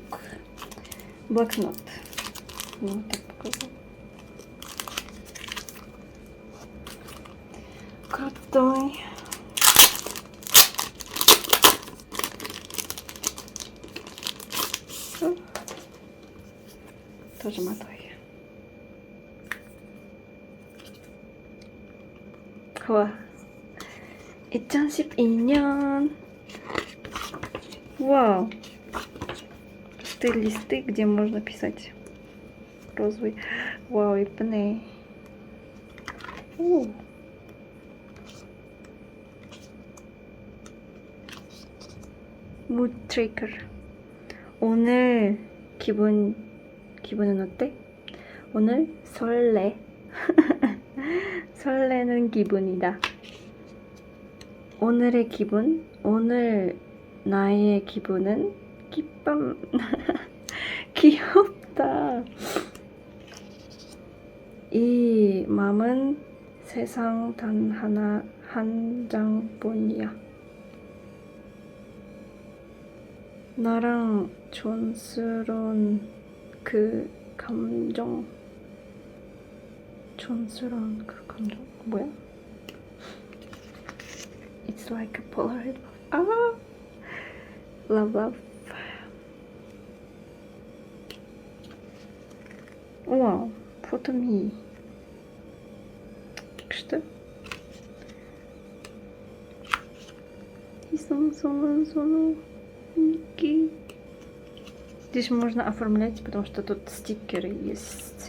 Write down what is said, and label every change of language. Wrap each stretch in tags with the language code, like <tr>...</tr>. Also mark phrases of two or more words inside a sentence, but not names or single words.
<ko>블랙노트. 노트북.</ko> <ru>Крутой. Тоже матой.</ru> <ko>좋아. 2012년.</ko> <ru>Вау. Пустые листы, где можно писать. Розовый. Вау,</ru> <ko>예쁘네. 오.</ko> <en>Mood tracker.</en> <ko>오늘 기분은 어때? 오늘 설레. 설레는 기분이다. 오늘의 기분, 오늘 나의 기분은 기쁨. 귀엽다. 이 맘은 세상 단 하나 한 장뿐이야. 나랑 촌스러운 그 감정. 촌스러운 그 감정 뭐야?</ko> <en>It's like a Polaroid.</en> <ko>아, love. 우와, 포토미.</ko> <ru>Что? Здесь можно оформлять, потому что тут стикеры есть.</ru>